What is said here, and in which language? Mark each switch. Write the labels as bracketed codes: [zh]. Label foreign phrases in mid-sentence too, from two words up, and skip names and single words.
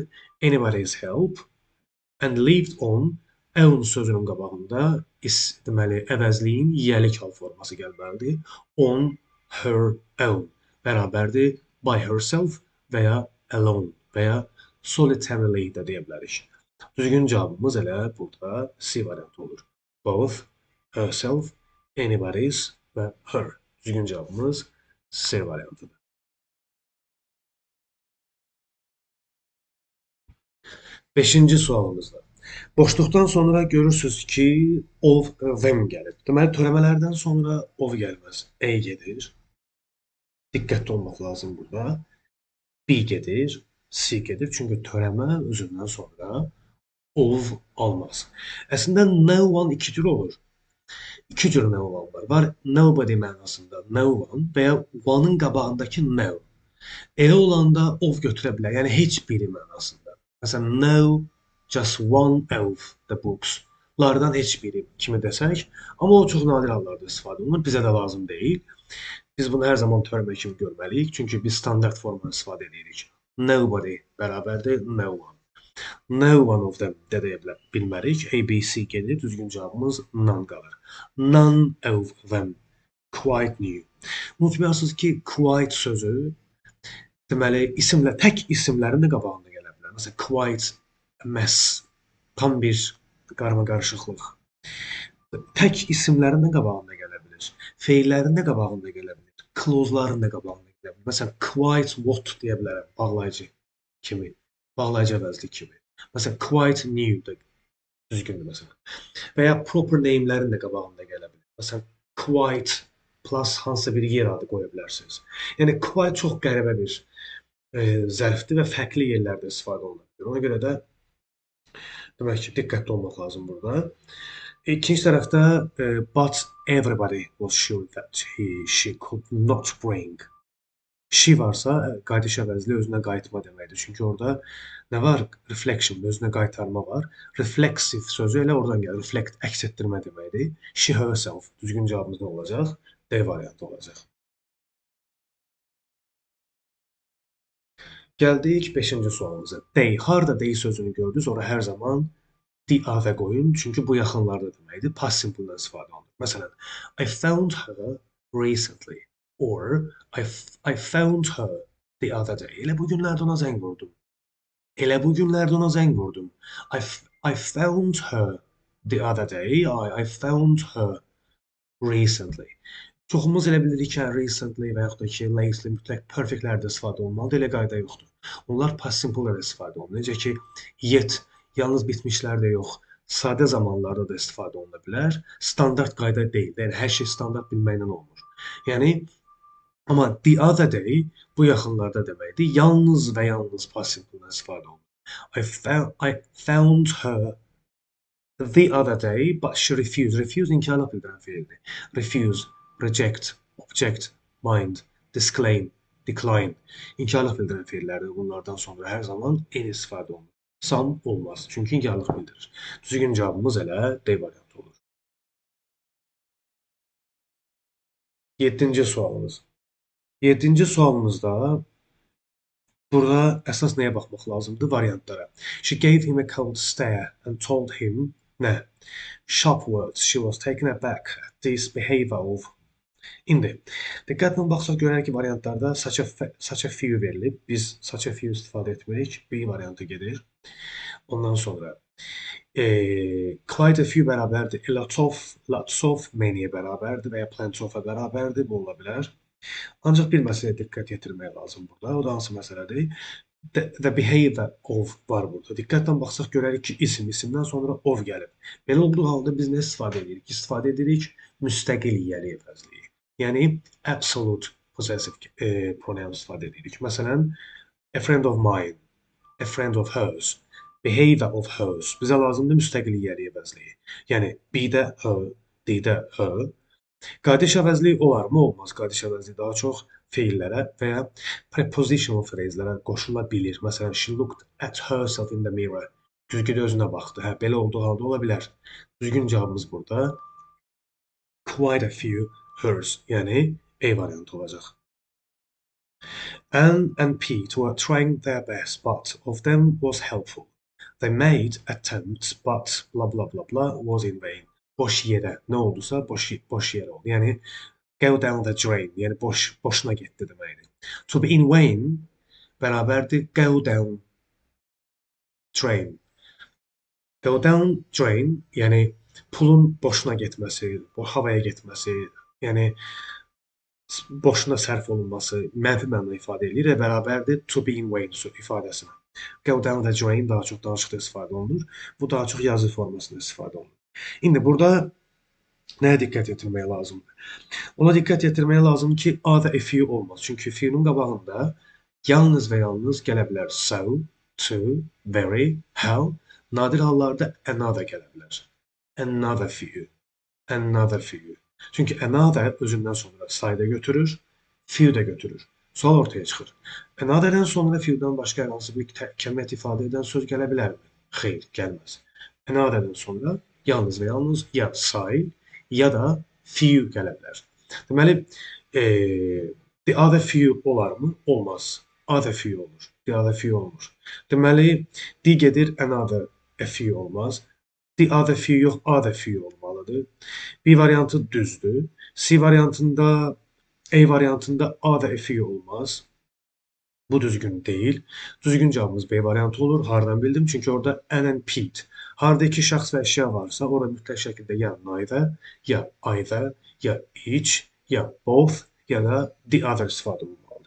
[en] Anybody's help and lived on own [az] sözünün qabağında deməli əvəzliyin yiyəlik hal forması gəlməlidir. [en] On her own [az] bərabərdir [en] by herself [az] və ya alone və ya solitarily də deyə bilərik. Düzgün cavabımız elə burada C variantı olur. [en] Both, herself, anybody's və her. [az] Düzgün cavabımız C variantıdır. Beşinci sualımızda. Boşluqdan sonra görürsünüz ki, [en] of them gəlir. [az] Deməli, törəmələrdən sonra of gəlməz. A gedir. Diqqətli olmaq lazım burada. B gedir, C gedir. Çünki törəmə özündən sonra of almaz. Əslində [en] no one [az] iki cür olur. İki cür [en] no one [az] var. Var nobody mənasında [en] no one [az] və ya one'ın qabağındakı no. Elə olanda of götürə bilər. Yəni heç biri mənasında. Məsələn, [en] no just one of the books. [az] Lardan heç biri kimi desək, amma o çox nadir hallarda istifadə olunur. Bizə də lazım deyil. Biz bunu hər zaman törəmə kimi görməliyik. Çünki biz standart formada istifadə edirik. [en] Nobody bərabərdir no one. No one of them [az] də deyə bilmərik. A, B, C gedir. Düzgün cavabımız none qalır. [en] None of them. Quite new. [az] Unutmayasınız ki, quite sözü deməli tək isimlərin də qabağında gələ bilər. Məsələn, [en] quite a mess. [az] Tam bir qarmaqarışıqlıq. Tək isimlərin də qabağında gələ bilər. Feillərin də qabağında gələ bilər. Clause'ların da qabağında gələ bilər. Məsələn, [en] quite what [az] deyə bilərəm bağlayıcı kimi. Bağlayıcı əvəzli kimi. Məsələn, [en] quite new [az] da düzgündür məsələn. Və ya [en] proper name-lərin [az] də qabağında gələ bilər. Məsələn, quite plus hansısa bir yer adı qoya bilərsiniz. Yəni, quite çox qəribə bir zərfdir və fərqli yerlərdə istifadə olunur. Ona görə də demək ki, diqqətli olmaq lazım burada. İkinci tərəfdə [en] but everybody was sure that she could not bring. [az] She varsa qayıdış əvəzli özünə qayıtma deməkdir. Çünki orada nə var? Reflection, özünə qaytarma var. Reflexive sözü elə oradan gəlir. Reflect, əks etdirmə deməkdir. [en] She herself. [az] Düzgün cavabımız nə olacaq? D variantı olacaq. Gəldik 5-ci sualımıza. They, harda they sözünü gördünüz, ora hər zaman [en] the other [az] qoyun. Çünki bu yaxınlarda deməkdir. [en] Past simple-dan [az] istifadə olunur. Məsələn, [en] I found her recently. Or I found her the other day. [az] Elə bu günlərdə ona zəng vurdum. Elə bu günlərdə ona zəng vurdum. [en] I found her the other day. I found her recently. [az] Çoxumuz elə bilirik ki, recently və yaxud da ki, lately mütləq perfectlərdə istifadə olunmalıdır. Elə qayda yoxdur. Onlar [en] past simple-lə [az] də istifadə olunur. Necə ki, yet yalnız bitmişlərdə yox, sadə zamanlarda da istifadə oluna bilər. Standart qayda deyil. Yəni hər şey standart bilməklə olmur. Yəni amma [en] the other day [az] bu yaxınlarda deməkdir. Yalnız və yalnız [en] past simple-lə [az] istifadə olunur. [en] I found her the other day, but she refused. [az] Refuse inkarla bildirən feildir. [en] Refuse, reject, object, mind, disclaim, decline. [az] İnkarla bildirən feillərdir. Bunlardan sonra hər zaman en istifadə olunur. Some olmaz. Çünki inkarlıq bildirir. Düzgün cavabımız elə D variantı olur. 7-ci sualımız. 7-ci sualımızda burada əsas nəyə baxmaq lazımdır? Variantlara. [en] She gave him a cold stare and told him nə? Sharp words. She was taken aback at this behavior of. [az] İndi diqqətlə baxsaq görərik ki, variantlarda [en] such a few [az] verilib. Biz [en] such a few [az] istifadə etmirik. B variantı gedir. Ondan sonra [en] quite a few [az] bərabərdir. [en] A lots of, [az] many-yə bərabərdir və ya [en] plenty of-a [az] bərabərdir. Bu ola bilər. Ancaq bir məsələyə diqqət yetirmək lazım burada. O da hansı məsələdir? [en] The behavior of [az] var burada. Diqqətlə baxsaq görərik ki, isimdən sonra of gəlib. Belə olduğu halda biz nə istifadə edirik? İstifadə edirik müstəqil yiyəli əvəzliyi. Yəni [en] absolute possessive pronoun [az] istifadə edirik. Məsələn, [en] a friend of mine, a friend of hers, behavior of hers. [az] Bizə lazımdır müstəqil yiyəli əvəzliyi. Yəni be-də her, D-də her. Qardaş əvəzliyi olarmı? Olmaz. Qardaş əvəzliyi daha çox feillərə və ya [en] prepositional frezlərə [az] qoşula bilir. Məsələn, [en] she looked at herself in the mirror. [az] Güzgüdə özünə baxdı. Hə, belə olduğu halda ola bilər. Düzgün cavabımız burada [en] quite a few hers, [az] yəni A variantı olacaq. [en] Anne and Pete were trying their best, but of them was helpful. They made attempts, but blah blah blah blah was in vain. [az] Boş yerə nə oldusa boş yerə oldu. [en] Yəni go down the drain, [az] yəni boşuna getdi deməkdir. [en] To be in vain bərabərdir go down drain. Go down drain, [az] yəni pulun boşuna getməsi, havaya getməsi, yəni boşuna sərf olunması mənfi mənada ifadə edir və bərabərdir [en] to be in vain [az] ifadəsinə. [en] Go down the drain [az] daha çox danışıqda istifadə olunur. Bu daha çox yazı formasında istifadə olunur. İndi burada nəyə diqqət yetirmək lazımdır? Ona diqqət yetirmək lazımdır ki, A-da [en] a few [az] olmaz. Çünki few-nun qabağında yalnız və yalnız gələ bilər [en] so, to, very, how. [az] Nadir hallarda another gələ bilər. [en] Another few, another few. [az] Çünki another özündən sonra sayda götürür, few də götürür. Sual ortaya çıxır. Another-dən sonra few-dan başqa hər hansı bir kəmiyyət ifadə edən söz gələ bilərmi? Xeyr, gəlməz. Another-dən sonra yalnız və yalnız ya say, ya da few gələ bilər. Deməli, [en] the other few [az] olarmı? Olmaz. [en] Other few [az] olur. [en] The other few [az] olmur. Deməli, D gedir, [en] another a few olmaz. The other few [az] yox, [en] other few [az] olmalıdır. B variantı düzdür. C variantında, A variantında [en] other a few [az] olmaz. Bu düzgün deyil. Düzgün cavabımız B variantı olur. Hardan bildim? Çünki orada Anne and Pete. Harda iki şəxs və əşya varsa, orada mütləq şəkildə ya neither, ya either, ya each, ya both, ya da the other istifadə olunmalıdır.